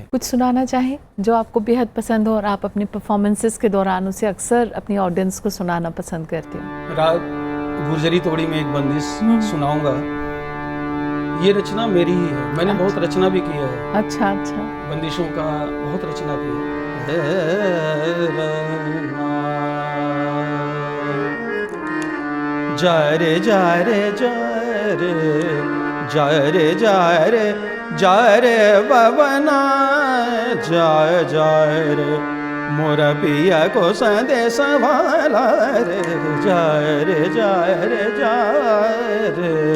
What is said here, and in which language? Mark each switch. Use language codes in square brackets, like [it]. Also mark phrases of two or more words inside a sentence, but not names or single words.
[hi] कुछ सुनाना चाहें जो आपको बेहद पसंद हो और आप अपने परफॉर्मेंसेस के दौरान उसे अक्सर अपनी ऑडियंस को सुनाना पसंद करते हो? राग गुर्जरी तोड़ी में एक बंदिश सुनाऊंगा। ये रचना मेरी ही है, मैंने बहुत रचना भी की है। अच्छा अच्छा। बंदिशों का बहुत रचना की है। जा रे जा रे जा रे जा रे जा रे जा रे बबना, जा जा रे मोरा पिया को संदेश वाला रे जा रे जा रे जा रे